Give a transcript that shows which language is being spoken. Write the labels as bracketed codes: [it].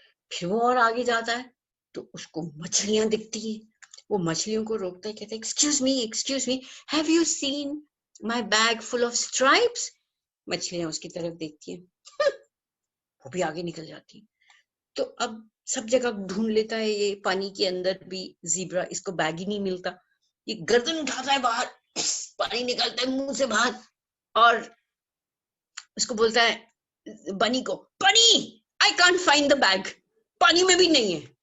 [hi] फिर वो और आगे जाता है तो उसको मछलियां दिखती है। वो मछलियों को रोकता है, कहता है, [en] excuse me, have you seen my bag full of stripes? [hi] मछलियां उसकी तरफ देखती है, वो भी आगे निकल जाती है। तो अब सब जगह ढूंढ लेता है ये, पानी के अंदर भी ज़ीब्रा, इसको बैग ही नहीं मिलता। ये गर्दन उठाता है बाहर, पानी निकलता है मुंह से बाहर, और उसको बोलता है बनी को, बनी, [en] I can't find the bag, [hi] पानी में भी नहीं है।